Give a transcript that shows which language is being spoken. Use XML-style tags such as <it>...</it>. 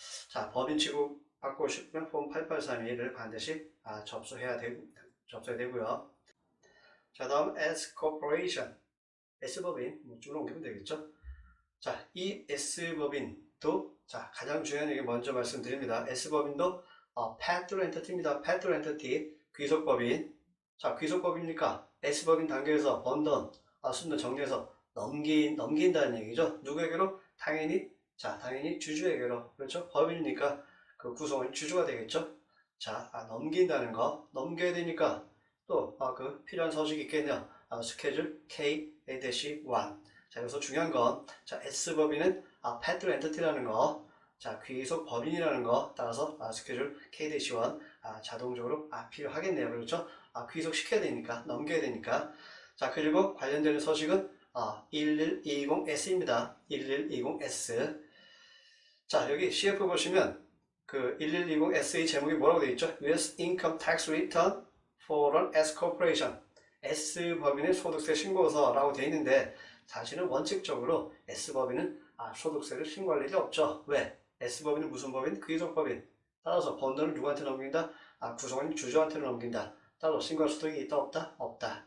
<ko>자, 법인 취급받고 싶으면 폼 8832를 반드시 접수해야 되고요. 자, 다음 S-Corporation. S법인, 줄로 옮기면 되겠죠? 자, 이 S법인도, 자, 가장 중요한 얘기 먼저 말씀드립니다. S법인도, Pass-through Entity입니다. Pass-through Entity, 귀속법인. 자, 귀속법이니까 S법인 단계에서 번 돈, 순도 정리해서 넘긴다는 얘기죠. 누구에게로? 당연히 주주에게로. 그렇죠? 법인이니까 구성원이 주주가 되겠죠? 자, 넘긴다는 거. 넘겨야 되니까 또, 필요한 서식이 있겠네요. 스케줄 K-1. 자, 여기서 중요한 건, 자, S법인은 Pass-through Entity라는 거, 자, 귀속 법인이라는 거, 따라서 스케줄 K-1 자동적으로 필요하겠네요. 그렇죠? 귀속시켜야 되니까, 넘겨야 되니까. 자, 그리고 관련되는 서식은 1120S입니다. 1120S. 자, 여기 CF 보시면 1120S의 제목이 뭐라고 되어 있죠?</ko> <en>US Income Tax Return for an S Corporation.</en> <ko>S법인의 소득세 신고서라고 되어 있는데, 사실은 원칙적으로 S법인은 소득세를 신고할 일이 없죠. 왜? S법인은 무슨 법인? 귀속법인. 따라서 번 돈을 누구한테 넘긴다? 구성원인 주주한테 넘긴다. 따로 신고할 소득이 있다 없다? 없다.</ko>